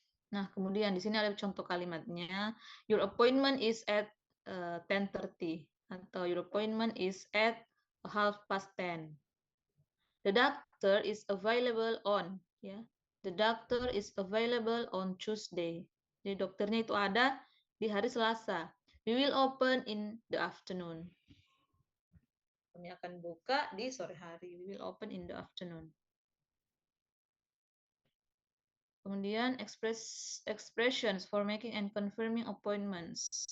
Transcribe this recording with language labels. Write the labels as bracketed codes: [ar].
[id] Nah, kemudian di sini ada contoh kalimatnya. [en] Your appointment is at 10:30 atau your appointment is at 10:30. The doctor is available on, ya. The doctor is available on Tuesday. [id] Jadi dokternya itu ada di hari Selasa. [en] We will open in the afternoon. [id] Kami akan buka di sore hari. [en] We will open in the afternoon. Kemudian expressions for making and confirming appointments.